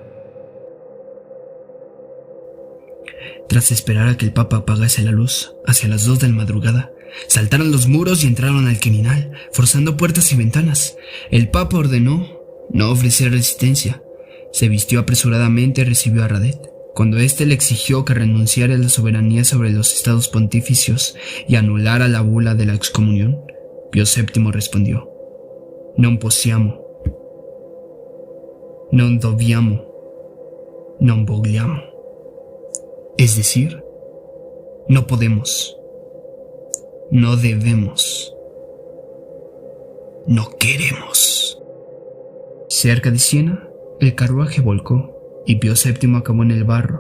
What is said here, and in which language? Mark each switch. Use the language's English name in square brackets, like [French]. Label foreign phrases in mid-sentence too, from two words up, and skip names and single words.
[Spanish] Tras esperar a que el Papa apagase la luz, hacia las 2 de la madrugada, saltaron los muros y entraron al Quirinal, forzando puertas y ventanas. El Papa ordenó no ofrecer resistencia. Se vistió apresuradamente y recibió a Radet. Cuando éste le exigió que renunciara a la soberanía sobre los estados pontificios y anulara la bula de la excomunión, Pío VII respondió: [Italian] «Non possiamo, non dobbiamo, non vogliamo». [Spanish] Es decir, no podemos, no debemos, no queremos. Cerca de Siena, el carruaje volcó y Pío VII acabó en el barro.